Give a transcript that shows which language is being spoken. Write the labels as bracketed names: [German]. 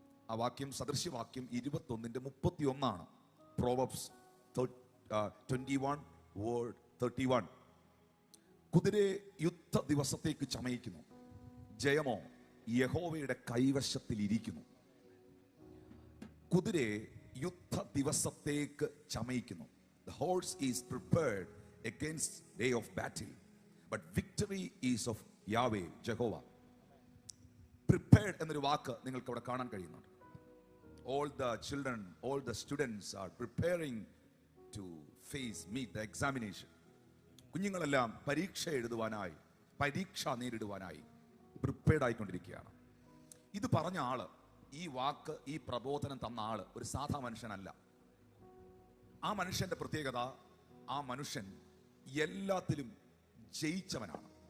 [Malayalam] ആ വാക്യം സദൃശ്യവാക്യം 21:31. പ്രോവബ്സ് 21:31. കുതിരയെ യുദ്ധ ദിവസത്തേക്ക് ചമയിക്കുന്നു, ജയമോ യഹോവയുടെ കൈവശത്തിൽ ഇരിക്കുന്നു. കുതിരയെ യുദ്ധ ദിവസത്തേക്ക് ചമയിക്കുന്നു. [English] The horse is prepared against day of battle, but victory is of Yahweh, Jehovah. [Malayalam] Prepared എന്നൊരു വാക്ക് നിങ്ങൾക്ക് അവിടെ കാണാൻ കഴിയുന്നുണ്ട്. [English] All the children, all the students are preparing to meet the examination. [Malayalam] കുഞ്ഞുങ്ങളെല്ലാം പരീക്ഷ എഴുതുവാനായി, പരീക്ഷ നേരിടുവാനായി പ്രിപ്പയർഡ് ആയിക്കൊണ്ടിരിക്കുകയാണ്. ഇത് പറഞ്ഞ ആള്, ഈ വാക്ക്, ഈ പ്രബോധനം തന്ന ആള് ഒരു സാധാ മനുഷ്യനല്ല. ആ മനുഷ്യന്റെ പ്രത്യേകത, ആ മനുഷ്യൻ എല്ലാത്തിലും ജയിച്ചവനാണ്.